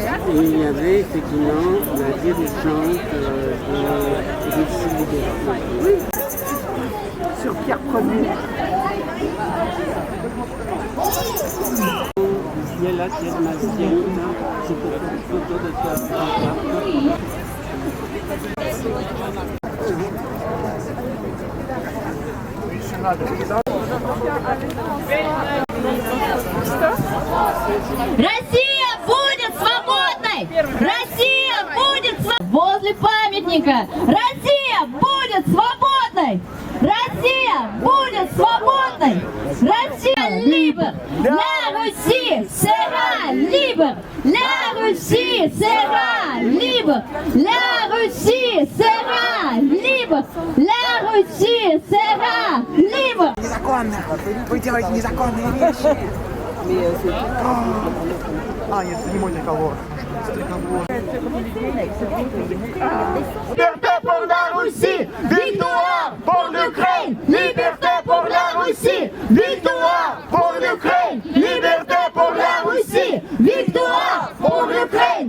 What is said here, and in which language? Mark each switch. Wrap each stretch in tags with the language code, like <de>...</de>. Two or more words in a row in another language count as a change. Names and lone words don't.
<fr>Et il y avait effectivement la dirigeante de Russie Liberté. Oui. Sur Pierre Ier. Il y a l'affirmation, je peux faire une photo de toi.</fr> <ru>Россия будет свободной! Россия будет возле памятника! Россия будет свободной! Россия Россия будет свободной!</ru> <fr>Россия libre! La Russie sera libre! La Russie sera libre! La Russie sera libre! La Russie sera libre!</fr> <ru>Незаконно! Вы делаете незаконные вещи! А, нет, не мой триколор.</ru> <fr>Liberté pour la Russie, victoire pour l'Ukraine. Liberté pour la Russie, victoire pour l'Ukraine. Liberté pour la Russie, victoire pour l'Ukraine.</fr>